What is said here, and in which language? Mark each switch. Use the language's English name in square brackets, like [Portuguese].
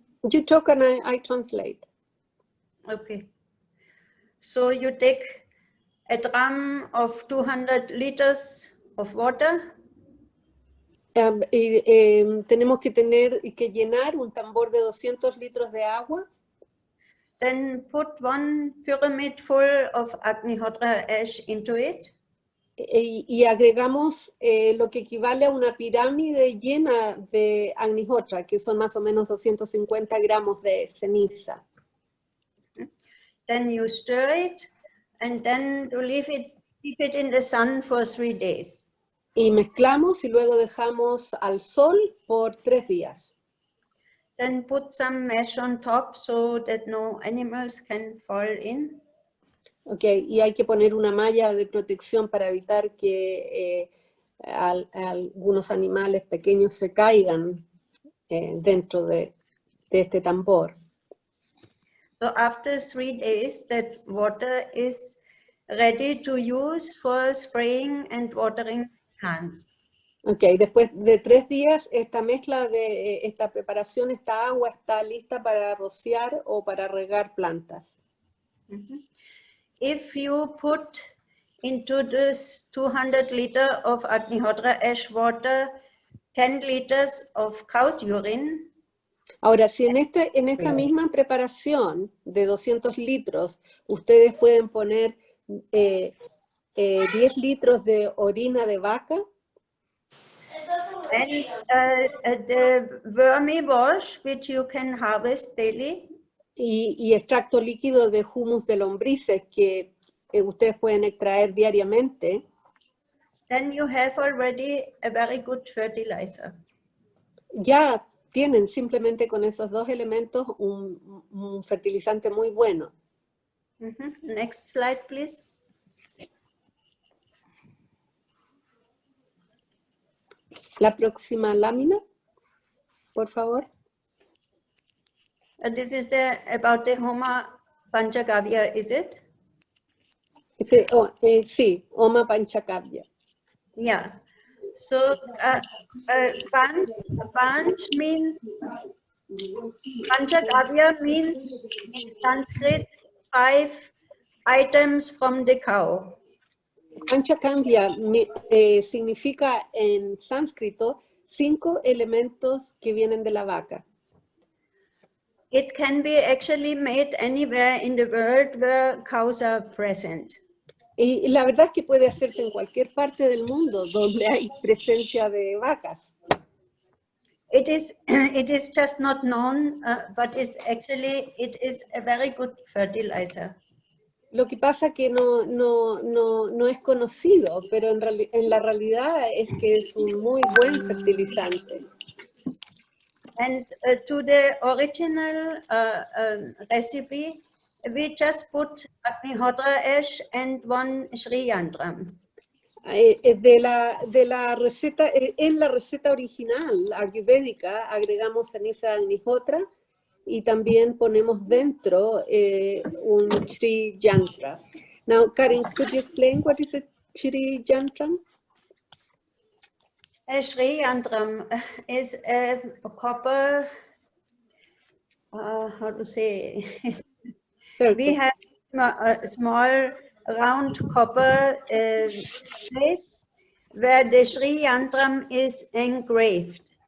[English] You talk and I translate. Okay. So you take a drum of 200 liters of water. [Spanish] Tenemos que llenar un tambor de 200 litros de agua. [English] Then put 1 pyramid full of Agnihotra ash into it. [Spanish] Y agregamos lo que equivale a una pirámide llena de Agnihotra, que son más o menos 250 gramos de ceniza. [English] Then you stir it and then to leave it in the sun for 3 days. [Spanish] Y mezclamos y luego dejamos al sol por 3 días. [English] Then put some mesh on top so that no animals can fall in. [Spanish] Okay, y hay que poner una malla de protección para evitar que algunos animales pequeños se caigan dentro de este tambor. [English] So after 3 days, that water is ready to use for spraying and watering plants. [Spanish] Ok, después de 3 días, esta mezcla de esta preparación, esta agua está lista para rociar o para regar plantas. [English] If you put into this 200 liters of Agnihotra ash water 10 liters of cow's urine. [Spanish] Ahora, si en esta misma preparación de 200 litros, ustedes pueden poner 10 litros de orina de vaca. [English] And the wormy wash, which you can harvest daily. [Spanish] Y extracto líquido de humus de lombrices que ustedes pueden extraer diariamente. [English] Then you have already a very good fertilizer. [Spanish] Ya tienen simplemente con esos dos elementos un fertilizante muy bueno. [English] Next slide, please. [Spanish] La próxima lámina, por favor. [English] This is about the Homa Panchagavya, is it? [Spanish] Sí, Homa Panchagavya. [English] Yeah. So Panch means, Panchagavya means in Sanskrit 5 items from the cow. [Spanish] Panchagavya significa en sánscrito 5 elementos que vienen de la vaca. [English] It can be actually made anywhere in the world where cows are present. [Spanish] Y la verdad es que puede hacerse en cualquier parte del mundo donde hay presencia de vacas. [English] It is just not known, but it is a very good fertilizer. [Spanish] Lo que pasa que no es conocido, pero en la realidad es que es un muy buen fertilizante. [English] And to the original recipe, we just put Agnihotra ash and 1 Shri Yantram. [Spanish] De la receta, en la receta original ayurvédica agregamos ceniza de Agnihotra y también ponemos dentro un Shri Yantra. [English] Now, Karin, could you explain what is a Shri Yantram? A Shri Yantram is a copper, how to say, we have a small round copper plates where the Shri Yantram is engraved.